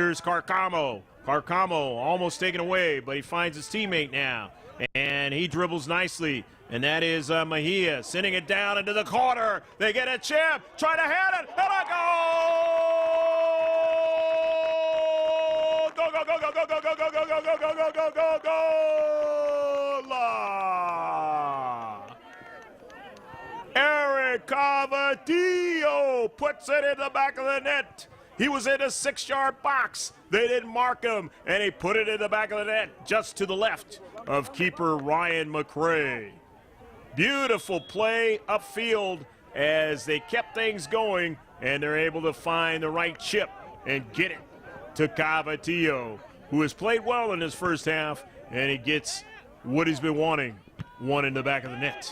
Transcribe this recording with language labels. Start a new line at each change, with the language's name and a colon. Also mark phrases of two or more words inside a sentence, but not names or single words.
English: Here's Carcamo. Carcamo almost taken away, but he finds his teammate now. And he dribbles nicely. And that is Mejia sending it down into the corner. They get a chip. Try to hit it. And a goal! Go, go, go, go, go, go, go, go, go, go, go, go, go, go, go, go! Eric Cavatillo puts it in the back of the net. He was in a 6-yard box. They didn't mark him, and he put it in the back of the net just to the left of keeper Ryan McCray. Beautiful play upfield as they kept things going, and they're able to find the right chip and get it to Cavatillo, who has played well in his first half, and he gets what he's been wanting, one in the back of the net.